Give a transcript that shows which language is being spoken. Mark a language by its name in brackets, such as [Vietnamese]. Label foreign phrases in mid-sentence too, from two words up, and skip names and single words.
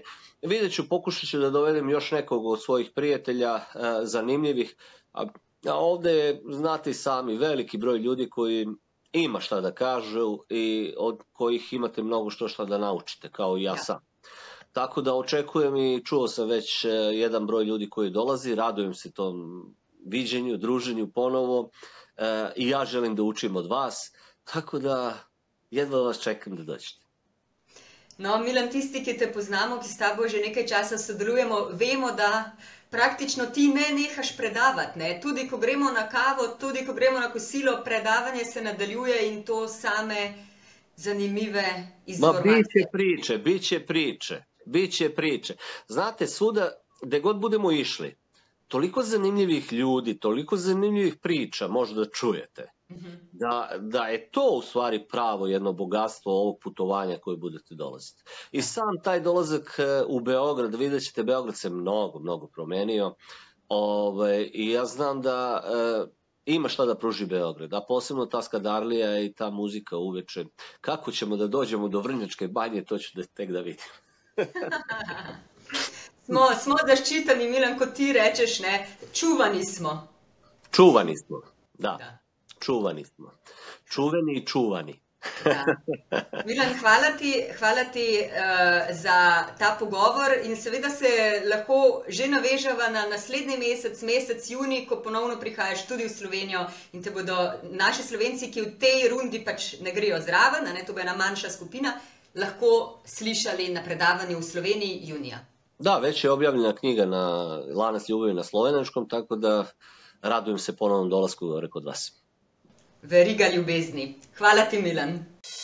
[Serbian] Vidjet ću, pokušat ću da dovedem još nekog od svojih prijatelja zanimljivih, a ovde je, znate sami, veliki broj ljudi koji ima šta da kažu i od kojih imate mnogo šta da naučite, kao i ja sam. Tako da očekujem i čuo sam već jedan broj ljudi koji dolazi, radujem se tom viđenju, druženju ponovo i ja želim da učim od vas, tako da jedva vas čekam da dođete. [Slovenian] No, Milan, tisti, ki te poznamo, ki s tabo že nekaj časa sodelujemo, vemo, da praktično ti ne nehaš predavati, ne? Tudi ko gremo na kavo, tudi ko gremo na kosilo, predavanje se nadaljuje in to same zanimive informacije. [Serbian] Biće priče. Znate, svuda, gde god budemo išli, toliko zanimljivih ljudi, toliko zanimljivih priča možda čujete. da je to u stvari pravo jedno bogatstvo ovog putovanja koje budete dolaziti. I sam taj dolazak u Beograd, vidjet ćete, Beograd se mnogo promenio. I ja znam da ima šta da pruži Beograd, a posebno ta Skadarlija i ta muzika uveče. Kako ćemo da dođemo do Vrnjačke banje, to ću tek da vidim. [Slovenian] Smo zaščiteni, Milan, kot ti rečeš, ne? [Serbian] Čuvani smo. Čuvani smo, da. Čuvani smo. Čuveni i čuvani. [Slovenian] Ja. Milan, hvala ti za ta pogovor in seveda se lahko že navežava na naslednji mesec junij, ko ponovno prihajaš tudi v Slovenijo in te bodo naši Slovenci, ki v tej rundi pač ne grejo zraven, to bo ena manjša skupina, lahko slišali na predavanju v Sloveniji junija. [Serbian] Da, već je objavljena knjiga na Lanac ljubavi na slovenačkom, tako da radujem se ponovnom dolasku kod vas. [Slovenian] Veriga ljubezni. Hvala ti, Milan.